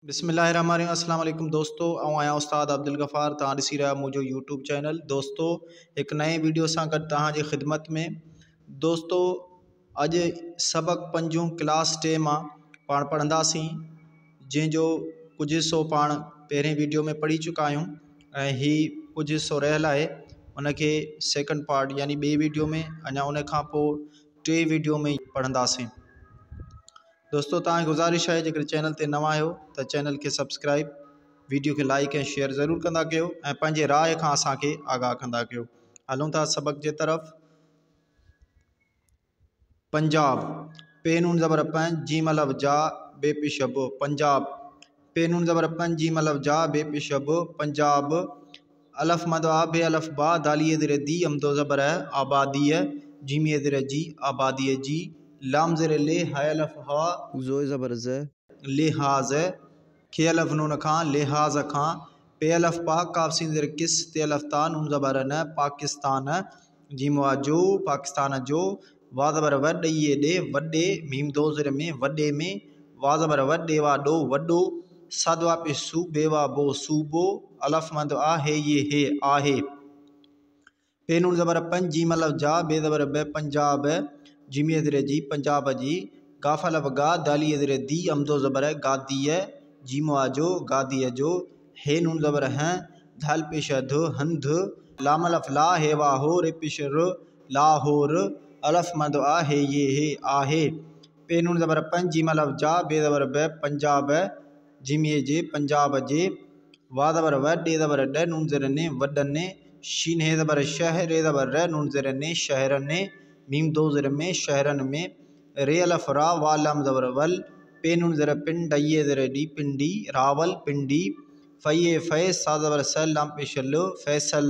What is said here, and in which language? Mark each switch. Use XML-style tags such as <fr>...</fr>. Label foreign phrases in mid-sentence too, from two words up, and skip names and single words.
<ar>بسم الله الرحمن الرحيم۔ السلام عليكم</ar> <sd>दोस्तों, आऊं आया उस्ताद अब्दुल गफ़ार। तव्हां ॾिसी रहिया मुंहिंजो यूट्यूब चैनल। दोस्तों एक नए वीडियो सां गॾु तव्हांजी ख़िदमत में। दोस्तों अॼु सबक़ पंजूं क्लास 10 मां पाण पढ़ंदासीं, जंहिंजो कुझु हिसो पाण पहिरें वीडियो में पढ़ी चुका आहियूं ऐं हीउ कुझु हिसो रहियल आहे। उनखे सेकंड पार्ट यानी ॿिए वीडियो में, अञा उन खां पोइ टे वीडियो में पढ़ंदासीं। दोस्तों तव्हांजी गुज़ारिश है जेकर चैनल ते नवां आहियो तो चैनल के सब्सक्राइब, वीडियो के लाइक ऐं शेयर ज़रूर कंदा कयो ऐं पंहिंजे राय खां असांखे आगाह कंदा कयो। हलूं था सबक जे तरफ़। पंजाब, पे नून ज़बर पं, जीम अलफ जा, बे पेश ब। पंजाब, पे नून ज़बर पं, जीम अलफ जा, बे पेश ब। पंजाब, अलफ मद आ, बे अलफ बा, दालिए ज़ेर दी, अमदो ज़बर है, आबादी है, जीमिए ज़ेर जी, आबादी है जी। लाम ज़ेर ले, हाय अलफ हा, ज़ोए ज़बर ज़, लिहाज है, खे अलफ नून खां, लिहाज खां। पे अलफ पा, काफ सीन ज़ेर किस, ते अलफ ता, नून ज़बर न, पाकिस्तान, जीम वा जो, पाकिस्तान जो। वा ज़बर व, ॾइए ॾे, वॾे, मीम दो ज़ेर में, वॾे में। वा ज़बर व, ॾे वा ॾो, वॾो। सद वा पे सू, बे वा बो, सूबो। अलफ मद आ, हे ये हे, आहे। पे नून ज़बर पं, जीम अलफ जा, बे ज़बर ब, पंजाब, जीमिए ज़ेर जी, पंजाब जी। गाफ अलफ गा, दालिए ज़ेर दी, अमदो ज़बर है, गादी है, जीम वा जो, गादी है जो। हे नून ज़बर हैं, धल पेश ध, हंध। लाम अलफ ला, हे वा हो, रे पेश र, लाहोर। अलफ मद आ, हे ये हे, आहे। पे नून ज़बर पं, जीम अलफ जा, बे ज़बर ब, पंजाब, जीमिए जे, पंजाब जे। वा ज़बर व, ॾे ज़बर ॾ, नून ज़ेर ने, वॾने। शीन हे ज़बर शह, रे ज़बर र, नून ज़ेर ने, शहरने, मीम दो ज़ेर में, शहरन में। रे अलफ रा, वा लाम ज़बर वल। पे नून ज़ेर पिन, ॾइए ज़ेर डी, पिंडी, रावल, पिंडी। फ़इए फ़े, सा ज़बर स, लाम पेश ल, फैसल।</sd>